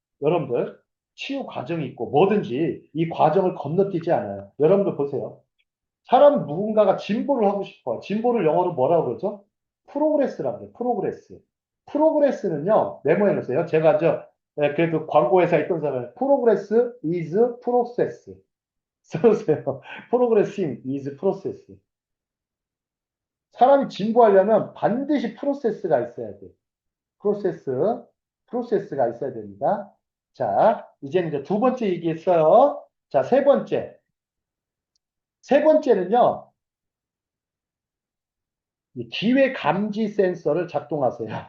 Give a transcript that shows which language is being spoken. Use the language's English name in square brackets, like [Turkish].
[Korean] 여러분들 치유 과정이 있고 뭐든지 이 과정을 건너뛰지 않아요. 여러분들 보세요. 사람 누군가가 진보를 하고 싶어요. 진보를 영어로 뭐라고 그러죠? 프로그레스라고 해요. 프로그레스. 프로그레스는요, 메모해 놓으세요. 제가 그래도 광고회사에 있던 사람은 [English] 프로그레스 is process. [Korean] 써보세요. [English] 프로그레싱 is process. [Korean] 사람이 진보하려면 반드시 프로세스가 있어야 돼. 프로세스, 프로세스가 있어야 됩니다. 자, 이제 두 번째 얘기했어요. 자, 세 번째. 세 번째는요, 이 기회 감지 센서를 작동하세요.